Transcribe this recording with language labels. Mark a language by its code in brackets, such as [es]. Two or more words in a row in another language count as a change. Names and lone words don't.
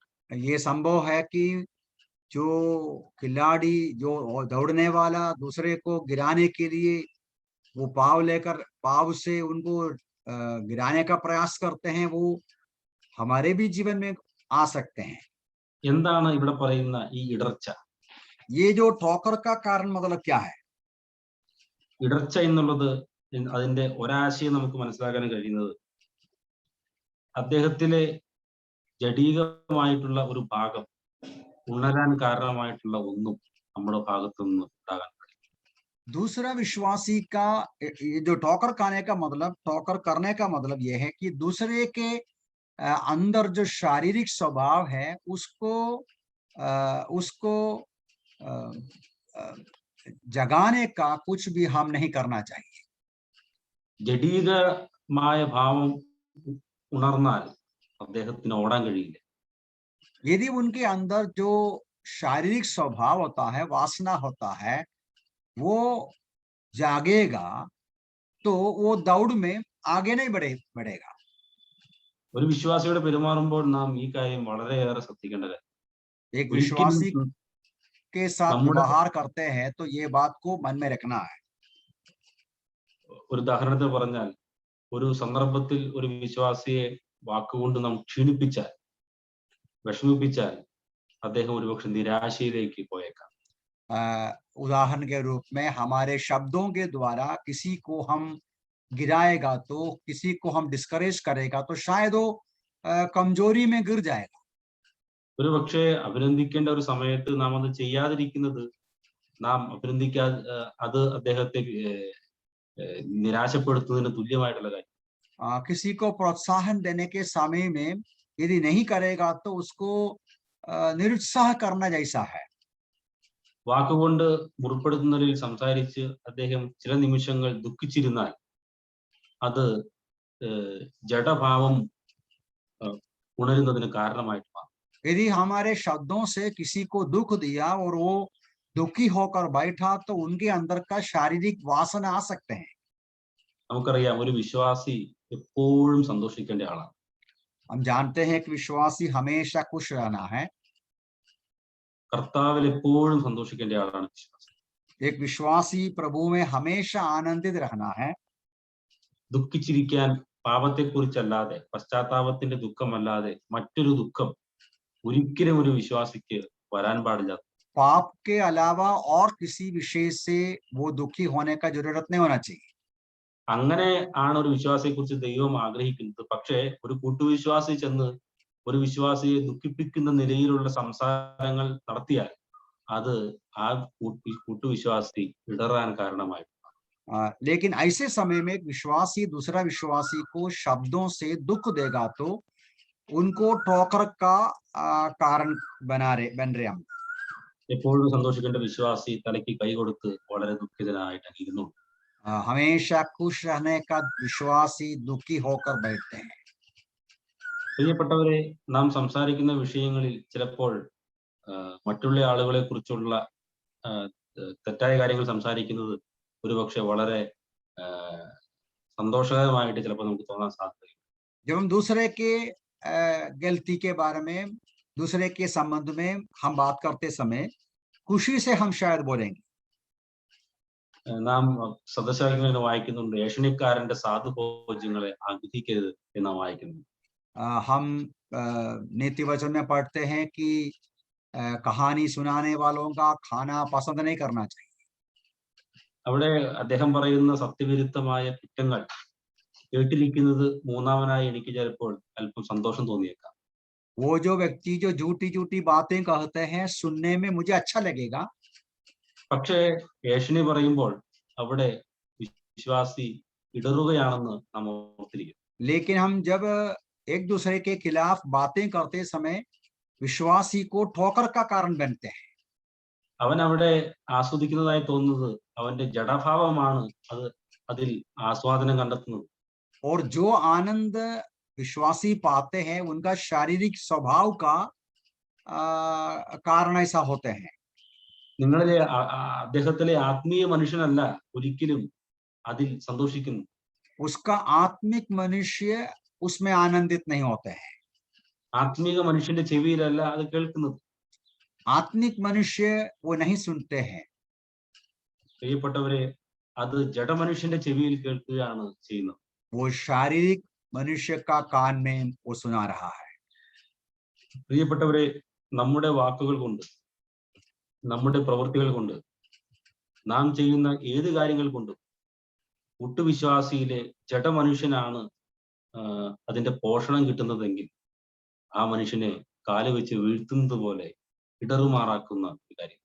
[hi] ये संभव है कि जो खिलाड़ी जो दौड़ने वाला दूसरे को गिराने के लिए वो पाव से उनको गिराने का प्रयास करते हैं, वो हमारे भी जीवन में आ सकते हैं। [ml] എന്താണ് ഇവിടെ പറയുന്ന ഈ ഇടർച്ച? [hi] ये जो ठोकर का कारण मतलब क्या है? [ml] ഇടർച്ച എന്നുള്ളത് അതിന്റെ ഒരാശയം നമുക്ക് മനസ്സിലാക്കാൻ കഴിയുന്നത്, അദ്ദേഹത്തിലെ ജഡീകമായിട്ടുള്ള ഒരു ഭാഗം ഉണരാൻ കാരണമായിട്ടുള്ള ഒന്നും നമ്മുടെ ഭാഗത്തു നിന്ന് ഉണ്ടാകാൻ. [hi] दूसरा विश्वासी का ये जो ठोकर खाने का मतलब, ठोकर करने का मतलब यह है कि दूसरे के अंदर जो शारीरिक स्वभाव है उसको जगाने का कुछ भी हम नहीं करना चाहिए. [ml] ജഡീകമായ ഭാവം ഉണർന്നാൽ അദ്ദേഹത്തിന് ഓടാൻ കഴിയില്ല. [hi] यदि उनके अंदर जो शारीरिक स्वभाव होता है, वासना होता है, वो जागेगा तो वो दौड़ में आगे नहीं बढ़ेगा. [ml] ഒരു വിശ്വാസിയോട് പെരുമാറുമ്പോൾ നാം ഈ കാര്യം വളരെയേറെ ശ്രദ്ധിക്കേണ്ട കാര്യം. [hi] एक विश्वासी के साथ [ml] നമ്മുടെ [hi] व्यवहार करते हैं तो ये बात को मन में रखना है. [ml] ഒരു ഉദാഹരണത്തിൽ പറഞ്ഞാൽ, ഒരു സന്ദർഭത്തിൽ ഒരു വിശ്വാസിയെ വാക്കുകൊണ്ട് നാം ക്ഷീണിപ്പിച്ചാൽ, വിഷമിപ്പിച്ചാൽ, അദ്ദേഹം ഒരുപക്ഷെ നിരാശയിലേക്ക് പോയേക്കാം. [hi] उदाहरण के रूप में हमारे शब्दों के द्वारा किसी को हम गिराएगा, तो किसी को हम डिस्करेज करेगा, तो शायद वो कमजोरी में गिर जाएगा. [ml] ഒരു പക്ഷേ അഭിനന്ദിക്കേണ്ട ഒരു സമയത്ത് നാം അത് ചെയ്യാതിരിക്കുന്നത്, നാം അത് അദ്ദേഹത്തെ നിരാശപ്പെടുത്തുന്നതിന് തുല്യമായിട്ടുള്ള കാര്യം. [hi] किसी को प्रोत्साहन देने के समय में यदि नहीं करेगा तो उसको निरुत्साह करना जैसा है. [ml] വാക്കുകൊണ്ട് മുറിപ്പെടുത്തുന്നതിൽ സംസാരിച്ച് അദ്ദേഹം ചില നിമിഷങ്ങൾ ദുഃഖിച്ചിരുന്നാൽ അത് ജഡഭാവം ഉണരുന്നതിന് കാരണമായിട്ട് മാറും. [hi] यदि हमारे शब्दों से किसी को दुख दिया और वो दुखी होकर बैठा तो उनके अंदर का शारीरिक वासना आ सकते हैं. [ml] നമുക്കറിയാം, ഒരു വിശ്വാസി എപ്പോഴും സന്തോഷിക്കേണ്ട ആളാണ്. [hi] हम जानते हैं कि विश्वासी हमेशा खुश रहना है. [ml] കർത്താവിൽ എപ്പോഴും സന്തോഷിക്കേണ്ട ആളാണ് വിശ്വാസി. [hi] एक विश्वासी प्रभु में हमेशा आनंदित रहना है. [ml] ദുഃഖിച്ചിരിക്കാൻ പാപത്തെക്കുറിച്ചല്ലാതെ, പശ്ചാത്താപത്തിന്റെ ദുഃഖമല്ലാതെ മറ്റൊരു ദുഃഖം ഒരിക്കലും ഒരു വിശ്വാസിക്ക് വരാൻ പാടില്ല. [hi] पाप के अलावा और किसी विषय से वो दुखी होने का जरूरत नहीं होना चाहिए. [ml] അങ്ങനെ ആണ് ഒരു വിശ്വാസിയെ കുറിച്ച് ദൈവം ആഗ്രഹിക്കുന്നത്. പക്ഷേ ഒരു കൂട്ടുവിശ്വാസി ചെന്ന് ഒരു വിശ്വാസിയെ ദുഃഖിപ്പിക്കുന്ന നിലയിലുള്ള സംസാരങ്ങൾ നടത്തിയാൽ അത് ആ കൂട്ടുവിശ്വാസി ഇടറാൻ കാരണമായി. [hi] लेकिन ऐसे समय में विश्वासी दूसरा विश्वासी को शब्दों से दुख देगा तो उनको ठोकर का कारण बन रहे हम. [ml] എപ്പോഴും സന്തോഷിക്കേണ്ട വിശ്വാസി തലയ്ക്ക് കൈ കൊടുത്ത് വളരെ ദുഃഖിതനായിട്ട് ഇരുന്നു. [hi] हमेशा खुश रहने का विश्वासी दुखी होकर बैठते हैं. [ml] പ്രിയപ്പെട്ടവരെ, നാം സംസാരിക്കുന്ന വിഷയങ്ങളിൽ ചിലപ്പോൾ മറ്റുള്ള ആളുകളെ കുറിച്ചുള്ള തെറ്റായ കാര്യങ്ങൾ സംസാരിക്കുന്നത് ഒരുപക്ഷെ വളരെ സന്തോഷകരമായിട്ട് ചിലപ്പോൾ നമുക്ക് തോന്നാൻ സാധ്യതയുണ്ട്. [hi] जब हम दूसरे के गलती के बारे में, दूसरे के संबंध में हम बात करते समय खुशी से हम शायद बोलेंगे. [ml] നാം സദസ്യങ്ങളിൽ വായിക്കുന്നുണ്ട്, ഏഷണിക്കാരന്റെ സാധുഭോജ്യങ്ങളെ ആഗ്രഹിക്കരുത് എന്ന് വായിക്കുന്നു. [hi] हम नीति वचन में पढ़ते हैं कि कहानी सुनाने वालों का खाना पसंद नहीं करना चाहिए. [ml] അവിടെ അദ്ദേഹം പറയുന്ന സത്യവിരുദ്ധമായ കുറ്റങ്ങൾ കേട്ടിരിക്കുന്നത് മൂന്നാമനായി എനിക്ക് ചിലപ്പോൾ അല്പം സന്തോഷം തോന്നിയേക്കാം. [hi] वो जो व्यक्ति जो झूठी झूठी बातें कहते हैं सुनने में मुझे अच्छा लगेगा. [ml] പക്ഷേ ഏഷണി പറയുമ്പോൾ അവിടെ വിശ്വാസി ഇടറുകയാണെന്ന് നാം ഓർത്തിരിക്കും. [hi] लेकिन हम जब एक दूसरे के खिलाफ बातें करते समय विश्वासी को ठोकर का कारण बनते हैं. [ml] അവൻ അവിടെ ആസ്വദിക്കുന്നതായി തോന്നുന്നത് അവന്റെ ജഡഭാവമാണ് അതിൽ ആസ്വാദനം കണ്ടെത്തുന്നത്. [hi] और जो आनंद विश्वासी पाते हैं उनका शारीरिक स्वभाव का कारण ऐसा होते हैं. [ml] നിങ്ങളിലെ അദ്ദേഹത്തിലെ ആത്മീയ മനുഷ്യനല്ല ഒരിക്കലും അതിൽ സന്തോഷിക്കുന്നു. [hi] उसका आत्मिक मनुष्य उसमें आनंदित नहीं होते हैं. [ml] ആത്മീക മനുഷ്യന്റെ ചെവിയിലല്ല അത് കേൾക്കുന്നത്. [hi] आत्मिक मनुष्य वो नहीं सुनते हैं. [ml] പ്രിയപ്പെട്ടവരെ, അത് ജഡമനുഷ്യന്റെ ചെവിയിൽ കേൾക്കുകയാണ് ചെയ്യുന്നത്. [hi] वो शारीरिक मनुष्य का कान में वो सुना रहा है. [ml] പ്രിയപ്പെട്ടവരെ, നമ്മുടെ വാക്കുകൾ കൊണ്ട്, നമ്മുടെ പ്രവൃത്തികൾ കൊണ്ട്, നാം ചെയ്യുന്ന ഏത് കാര്യങ്ങൾ കൊണ്ടും കൂട്ടുവിശ്വാസിയിലെ ജഡമനുഷ്യനാണ് അതിന്റെ പോഷണം കിട്ടുന്നതെങ്കിൽ ആ മനുഷ്യനെ കാല് വെച്ച് വീഴ്ത്തുന്നത് പോലെ ഇടറുമാറാക്കുന്ന ഒരു കാര്യം.